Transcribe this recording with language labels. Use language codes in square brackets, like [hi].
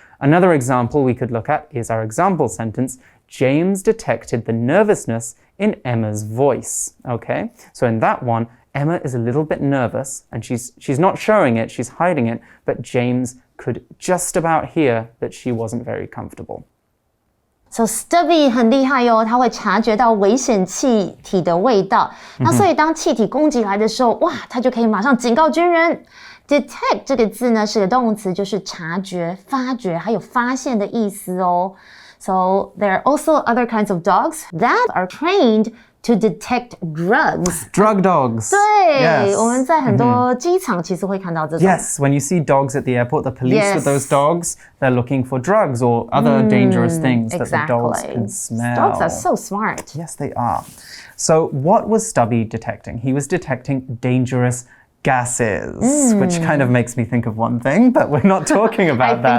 [en] Another example we could look at is our example sentence, James detected the nervousness in Emma's voice. Okay, so in that one, Emma is a little bit nervous and she's not showing it, she's hiding it, but James could just about hear that she wasn't very comfortable. [zh] So Stubby 很厉害哦，他会察觉到危险气体的味道。那所以当气体攻击来的时候，哇，他就可以马上警告军人。 Detect 这个字呢是个动词，就是察觉、发觉还有发现的意思哦。 [en] So there are also other kinds of dogs that are trained to detect drugs. Drug dogs. [zh] 对 [en] Yes. [zh] 我们在很多机场其实会看到这种。 [en] Yes, when you see dogs at the airport, the police Yes. with those dogs, they're looking for drugs or other dangerous things that the dogs Exactly. can smell. Dogs are so smart. Yes, they are. So what was Stubby detecting? He was detecting dangerous gases, which kind of makes me think of one thing, but we're not talking about that.